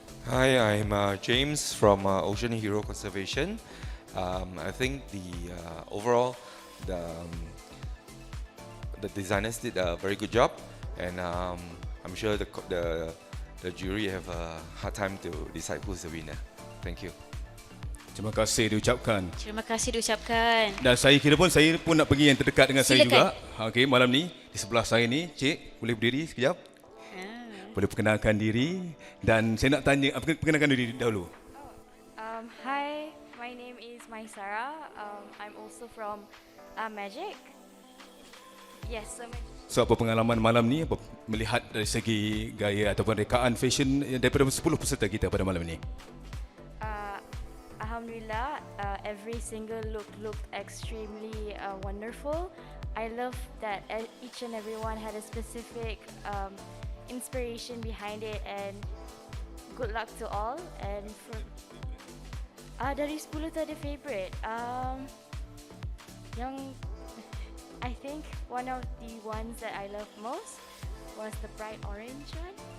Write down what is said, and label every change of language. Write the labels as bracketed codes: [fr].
[en] Hi, I'm James from Ocean Hero Conservation. I think the overall the designers did a very good job, and I'm sure the jury have a hard time to decide who's the winner. Thank you. [ms] Terima kasih diucapkan. Terima kasih diucapkan. Dan saya pun nak pergi yang terdekat dengan saya Silakan. juga. Okey, malam ni di sebelah saya ni, Cik, boleh berdiri sekejap? Boleh perkenalkan diri dan saya nak tanya, perkenalkan diri dahulu. [en] Hi, my name is Maisara. I'm also from Magic. Yes, [ms] So apa pengalaman malam ni, apa melihat dari segi gaya ataupun rekaan fashion daripada 10 peserta kita pada malam ni? [en] Alhamdulillah, every single look looked extremely wonderful. I love that each and every one had a specific inspiration behind it, and good luck to all. And for [ms] dari 10 tu ada favorite. Yang [en] I think one of the ones that I love most was the bright orange one.